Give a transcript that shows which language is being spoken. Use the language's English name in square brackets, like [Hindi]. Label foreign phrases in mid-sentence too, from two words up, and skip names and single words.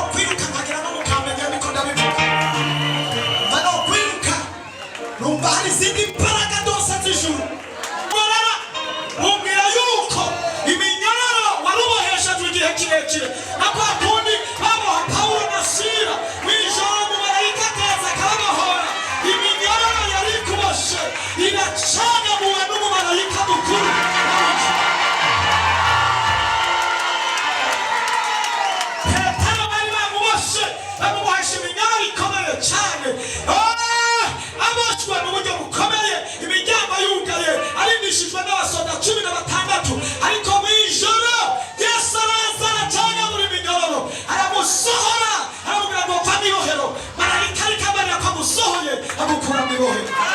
[Rundi] kwiruka nkagira no mukamenya niko ndabivuga numva no kwiruka numva hari izindi mbaraga dose z'ijuru barara umbwira yuko iminyororo warubohesha igihe kirekire nako akundi baboha Pawulo na Sila mw'ijoro mu marayika akaza akababohora iminyororo yari kuboshe iracagamuwe n'umumarayika mukuru Petero bari bamuboshe bamubohesha iminyororo ikomeye cyane aboshwe mu buryo bukomeye imiryango yugaye arindishijwe n'abasoda 16 ariko mw'ijoro Yesu araza aracagamura iminyororo aramusohora aramubwira ngo va mw'ibohero marayika ariko amarira ko amusohoye amukura mw'ibohero